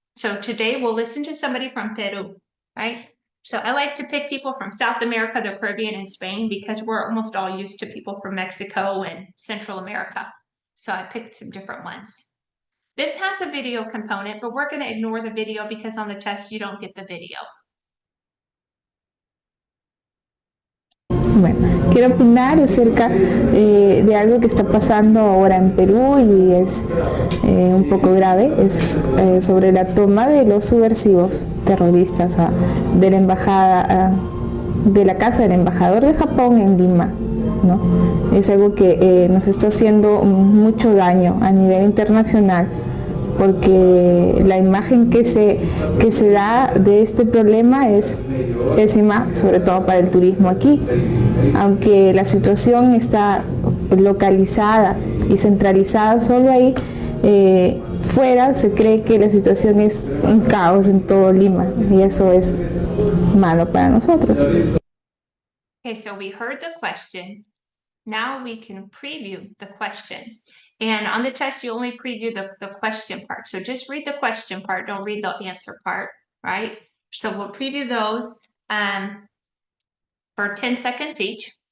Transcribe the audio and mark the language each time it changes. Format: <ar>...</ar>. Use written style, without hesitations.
<en>So today we'll listen to somebody from Peru, right? So I like to pick people from South America, the Caribbean, and Spain because we're almost all used to people from Mexico and Central America. So I picked some different ones. This has a video component, but we're going to ignore the video because on the test you don't get the video.</en> <es>Bueno, quiero opinar acerca de algo que está pasando ahora en Perú y es un poco grave, es sobre la toma de los subversivos terroristas de la embajada, de la casa del embajador de Japón en Lima, ¿no? Es algo que nos está haciendo mucho daño a nivel internacional, porque la imagen que se da de este problema es pésima, sobre todo para el turismo aquí. Aunque la situación está localizada y centralizada solo ahí, fuera se cree que la situación es un caos en todo Lima, y eso es malo para nosotros.</es> <en>Okay, so we heard the question. Now we can preview the questions. And on the test, you only preview the question part. So just read the question part, don't read the answer part, right? So we'll preview those for 10 seconds each.</en>